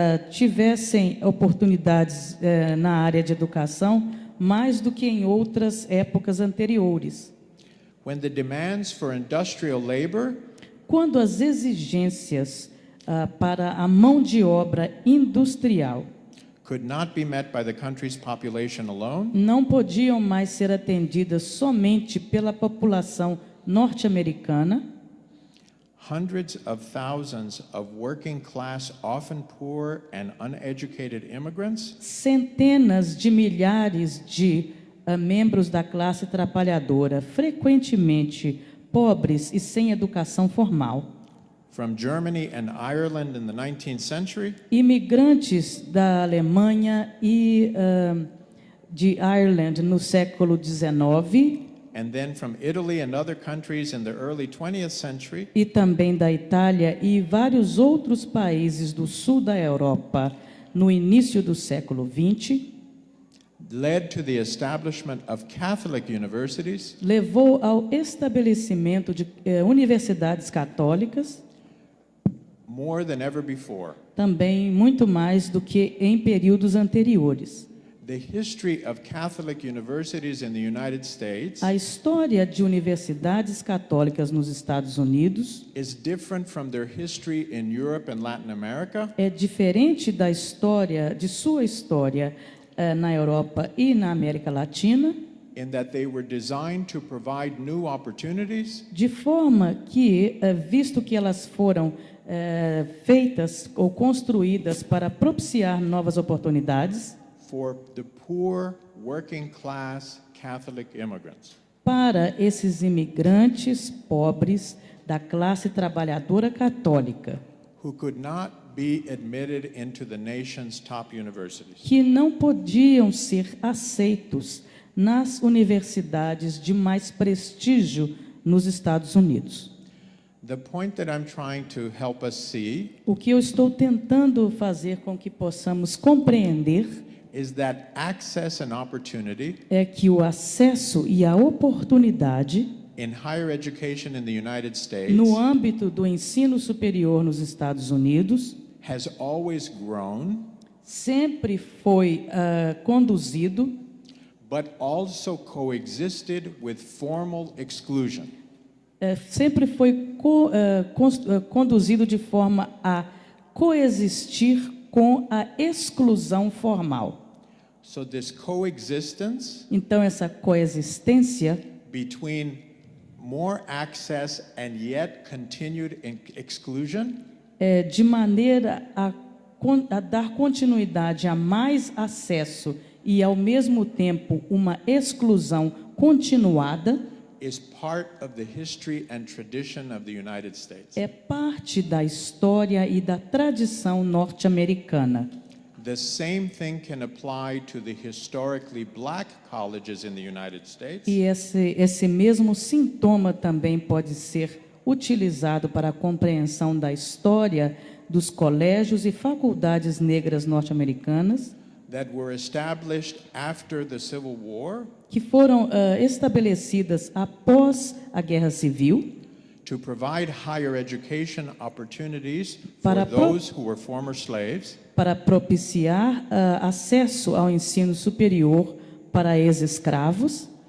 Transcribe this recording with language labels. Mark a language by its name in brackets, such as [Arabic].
[Portuguese] tivessem oportunidades na área de educação mais do que em outras épocas anteriores. [English] when the demands for industrial labor [Portuguese] Quando as exigências para a mão de obra industrial [English] could not be met by the country's population alone, [Portuguese] não podiam mais ser atendidas somente pela população norte-americana, [English] hundreds of thousands of working class, often poor and uneducated immigrants [Portuguese] centenas de milhares de membros da classe trabalhadora, frequentemente pobres e sem educação formal. [English] from Germany and Ireland in the 19th century [Portuguese] Imigrantes da Alemanha e de Ireland no século XIX [English] and then from Italy and other countries in the early 20th century [Portuguese] e também da Itália e vários outros países do sul da Europa no início do século XX, [English] led to the establishment of Catholic universities [Portuguese] levou ao estabelecimento de universidades católicas, [English] more than ever before. [Portuguese] também muito mais do que em períodos anteriores. [English] The history of Catholic universities in the United States [Portuguese] A história de universidades católicas nos Estados Unidos [English] is different from their history in Europe and Latin America, [Portuguese] é diferente da história, de sua história na Europa e na América Latina, [English] in that they were designed to provide new opportunities [Portuguese] de forma que, visto que elas foram feitas ou construídas para propiciar novas oportunidades [English] for the poor, working class Catholic immigrants. [Portuguese] para esses imigrantes pobres da classe trabalhadora católica, [English] Who could not be admitted into the nation's top universities. [Portuguese] que não podiam ser aceitos nas universidades de mais prestígio nos Estados Unidos. [English] The point that I'm trying to help us see [Portuguese] O que eu estou tentando fazer com que possamos compreender [English] is that access and opportunity [Portuguese] é que o acesso e a oportunidade [English] in higher education in the United States [Portuguese] no âmbito do ensino superior nos Estados Unidos [English] has always grown, [Portuguese] sempre foi conduzido, [English] but also coexisted with formal exclusion. [Portuguese] sempre foi conduzido de forma a coexistir com a exclusão formal. [English] So this coexistence [Portuguese] Então, essa coexistência [English] between more access and yet continued exclusion [Portuguese] de maneira a dar continuidade a mais acesso e, ao mesmo tempo, uma exclusão continuada, [English] is part of the history and tradition of the United States. [Portuguese] é parte da história e da tradição norte-americana. [English] The same thing can apply to the historically black colleges in the United States. [Portuguese] E esse mesmo sintoma também pode ser utilizado para a compreensão da história dos colégios e faculdades negras norte-americanas, [English] That were established after the Civil War [Portuguese] que foram estabelecidas após a Guerra Civil, [English] to provide higher education opportunities [Portuguese] Para [English] for those who were former slaves, [Portuguese] para propiciar acesso ao ensino superior para ex-escravos,